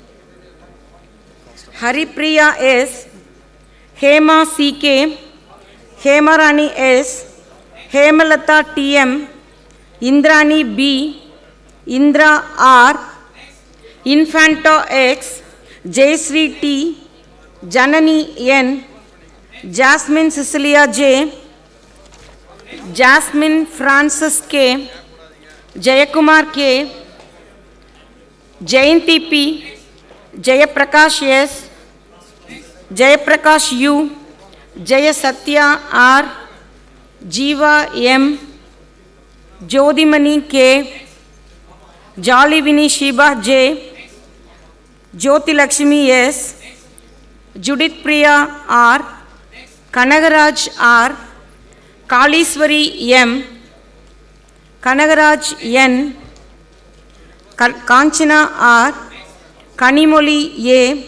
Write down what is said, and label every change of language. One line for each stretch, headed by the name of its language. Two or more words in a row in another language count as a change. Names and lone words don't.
English: Haripriya S., Hema C.K., Hemarani S., Hemalata T.M., Indrani B., Indra R., Infanta X., Jaysri T., Janani N., Jasmine Cecilia J., Jasmine Francis K., Jayakumar K., Jayanti P., Jayaprakash S., Jayaprakash U., Jaya Satya R., Jiva M., Jodhimani K., Jolivini Shiba J., Jyoti Lakshmi S., Judith Priya R., Kanagaraj R., Kaliswari M., Kanagaraj N., Kanchana R., Kanimoli A.,